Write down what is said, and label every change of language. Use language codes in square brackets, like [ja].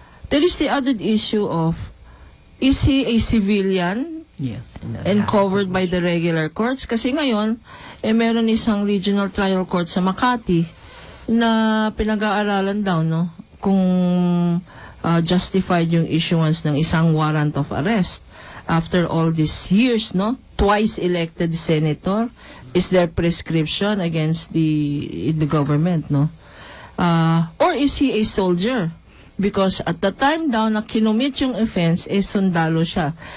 [en] There is the other issue of, is he a civilian? Yes. And covered by the regular courts? [tl] Kasi ngayon, meron isang regional trial court sa Makati na pinag-aaralan daw, no? [en] Kung justified yung issuance ng isang warrant of arrest after all these years, no? Twice elected senator, is there prescription against the government, no? Or is he a soldier? Because at the time [tl] daw na kinumit yung offense, sundalo siya.